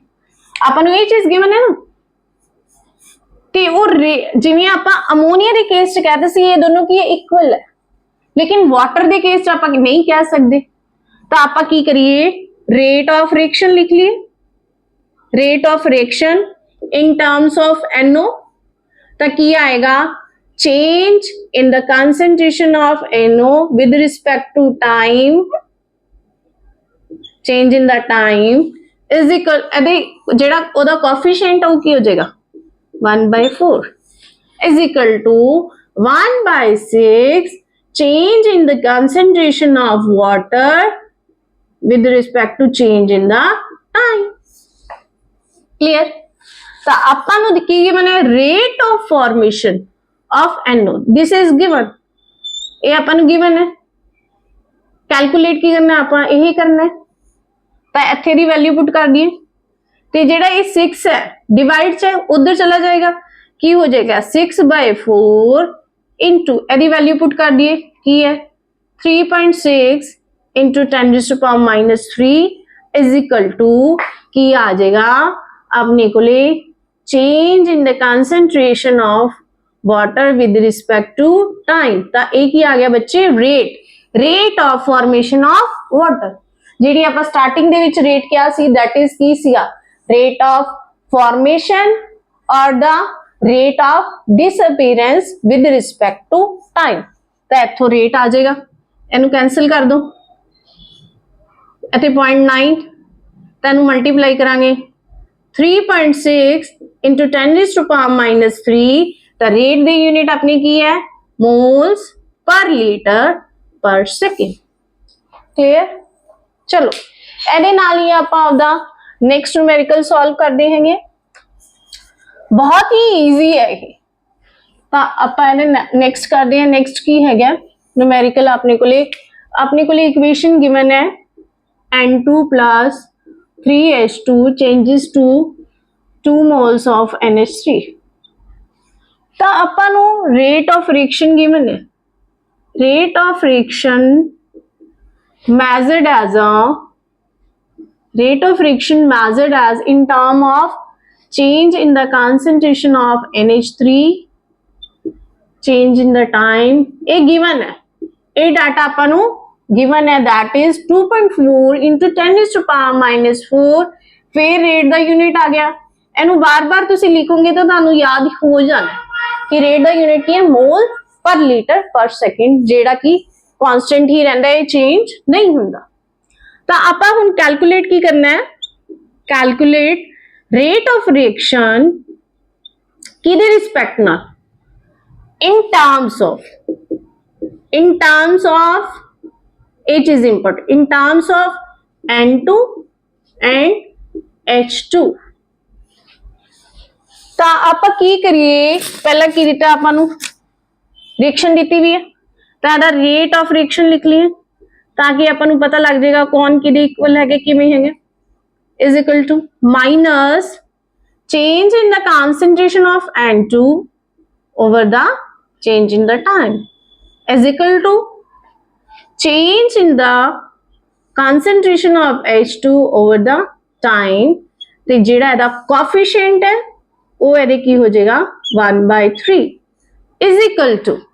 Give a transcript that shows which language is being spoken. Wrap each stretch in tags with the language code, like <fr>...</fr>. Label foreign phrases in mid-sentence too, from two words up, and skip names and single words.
<pa>ਅਪਨ ਯੇ ਚੀਜ਼ ਗਿਵਨ ਹੈ ਨਾ, ਤੇ ਵੋ ਜਿਵੇਂ ਆਪਾਂ ਅਮੋਨੀਆ ਦੇ ਕੇਸ ਚ ਕਹਤੇ ਸੀ ਯੇ ਦੋਨੋਂ ਕੀ ਇਕੁਅਲ ਹੈ, ਲੇਕਿਨ ਵਾਟਰ ਦੇ ਕੇਸ ਚ ਆਪਾਂ ਨਹੀਂ ਕਹ ਸਕਤੇ. ਤੋ ਆਪਾਂ ਕੀ ਕਰੀਏ,</pa> <en>rate of reaction</en> <pa>ਲਿਖ ਲਏ,</pa> <en>rate of reaction in terms of NO</en> <pa>ਤਾਂ ਕੀ ਆਏਗਾ</pa> <en>change in the concentration of NO with respect to time, change in the time is equal</en> <pa>ਇਹਦੇ ਜਿਹੜਾ ਉਹਦਾ ਕੋਐਫੀਸ਼ੀਐਂਟ ਉਹ ਕੀ ਹੋ ਜਾਏਗਾ</pa> <en>1/4 is equal to 1/6 change in the concentration of water with respect to change in the time. Clear?</en> <pa>ਤਾਂ ਆਪਾਂ ਨੂੰ ਕੀ ਗਿਵਨ ਹੈ</pa> <en>rate of formation of NO. This is given.</en> <pa>ਇਹ ਆਪਾਂ ਨੂੰ given ਹੈ ਕੈਲਕੂਲੇਟ ਕੀ ਕਰਨਾ ਆਪਾਂ ਇਹੀ ਕਰਨਾ ਹੈ ਤਾਂ ਇੱਥੇ ਦੀ ਵੈਲਿਊ ਪੁੱਟ ਕਰ ਦਈਏ ਤੇ ਜਿਹੜਾ ਇਹ 6 ਹੈ ਡਿਵਾਈਡ ਚ ਉਧਰ ਚਲਾ ਜਾਏਗਾ ਕੀ ਹੋ ਜਾਏਗਾ 6/4 into ਇਹਦੀ ਵੈਲਿਊ ਪੁੱਟ ਕਰ ਦਈਏ ਕੀ ਹੈ 3.6 into 10⁻³</pa> <en>is equal to</en> <pa>ਕੀ ਆ ਜਾਏਗਾ ਆਪਣੇ ਕੋਲੇ</pa> <en>change in the concentration of water with respect to time</en> <pa>ਤਾਂ ਇਹ ਕੀ ਆ ਗਿਆ ਬੱਚੇ</pa> <en>rate of formation of water</en> <pa>ਜਿਹੜੀ ਆਪਾਂ ਸਟਾਰਟਿੰਗ ਦੇ ਵਿੱਚ ਰੇਟ ਕਿਹਾ ਸੀ</pa> <en>that is</en> <pa>ਕੀ ਸੀਗਾ</pa> <en>rate of formation or the rate of disappearance with respect to time</en> <pa>ਤਾਂ ਇੱਥੋਂ ਰੇਟ ਆ ਜਾਏਗਾ ਇਹਨੂੰ ਕੈਨਸਲ ਕਰ ਦੋ ਇੱਥੇ 0.9 ਤੈਨੂੰ ਮਲਟੀਪਲਾਈ ਕਰਾਂਗੇ 3.6 into 10⁻³ ਤਾਂ ਰੇਟ ਦੀ ਯੂਨਿਟ ਆਪਣੀ ਕੀ ਹੈ</pa> <en>moles per liter per second clear</en> <pa>ਚਲੋ ਇਹਦੇ ਨਾਲ ਹੀ ਆਪਾਂ ਆਪਦਾ</pa> <en>next numerical</en> <pa>ਸੋਲਵ ਕਰਦੇ ਹੈਗੇ ਬਹੁਤ ਹੀ ਈਜ਼ੀ ਹੈ ਇਹ ਤਾਂ ਆਪਾਂ ਇਹਨੇ ਨੈਕਸਟ ਕਰਦੇ ਹਾਂ ਨੈਕਸਟ ਕੀ ਹੈਗਾ ਨਿਊਮੈਰੀਕਲ ਆਪਣੇ ਕੋਲੇ</pa> <en>equation given</en> <pa>ਹੈ</pa> <en>N2 plus 3H2 changes to 2 moles of NH3</en> <pa>ਤਾਂ ਆਪਾਂ ਨੂੰ</pa> <en>rate of reaction given</en> <pa>ਹੈ</pa> <en>rate of reaction measured as in term of change in the concentration of NH3 change in the time</en> <pa>ਇਹ given ਹੈ ਇਹ ਡਾਟਾ ਆਪਾਂ ਨੂੰ given ਹੈ</pa> <en>that is</en> <pa>2.4 into 10⁻⁴ ਫਿਰ ਰੇਟ ਦਾ ਯੂਨਿਟ ਆ ਗਿਆ ਇਹਨੂੰ ਬਾਰ-ਬਾਰ ਤੁਸੀਂ ਲਿਖੋਗੇ ਤਾਂ ਤੁਹਾਨੂੰ ਯਾਦ ਹੋ ਜਾਣਾ ਕਿ ਰੇਟ ਦਾ ਯੂਨਿਟ ਕੀ ਹੈ</pa> <en>mole per liter per second</en> <pa>ਜਿਹੜਾ ਕਿ ਕਾਂਸਟੈਂਟ ਹੀ ਰਹਿੰਦਾ ਹੈ ਚੇਂਜ ਨਹੀਂ ਹੁੰਦਾ ਤਾਂ ਆਪਾਂ ਹੁਣ ਕੈਲਕੂਲੇਟ ਕੀ ਕਰਨਾ ਹੈ</pa> <en>calculate rate of reaction</en> <pa>ਕਿਹਦੇ ਰਿਸਪੈਕਟ ਨਾਲ</pa> <en>in terms of it is important in terms of N2 and H2</en> <pa>ਤਾਂ ਆਪਾਂ ਕੀ ਕਰੀਏ ਪਹਿਲਾਂ ਕੀ ਦਿੱਤਾ ਆਪਾਂ ਨੂੰ ਰਿਐਕਸ਼ਨ ਦਿੱਤੀ ਵੀ ਹੈ ਤਾਂ ਇਹਦਾ</pa> <en>rate of reaction</en> <pa>ਲਿਖ ਲਈਏ ਤਾਂ ਕਿ ਆਪਾਂ ਨੂੰ ਪਤਾ ਲੱਗ ਜਾਏਗਾ ਕੌਣ ਕਿਹਦੇ ਇਕੁਅਲ ਹੈਗੇ ਕਿਵੇਂ ਹੈਗੇ</pa> <en>is equal to minus change in the concentration of N2 over the change in the time is equal to change in the concentration of H2 over the time</en> <pa>ਤੇ ਜਿਹੜਾ ਇਹਦਾ ਕੋਐਫੀਸ਼ੀਐਂਟ ਹੈ ਉਹ ਇਹਦੇ ਕੀ ਹੋ ਜਾਏਗਾ</pa> <en>1/3 is equal to</en>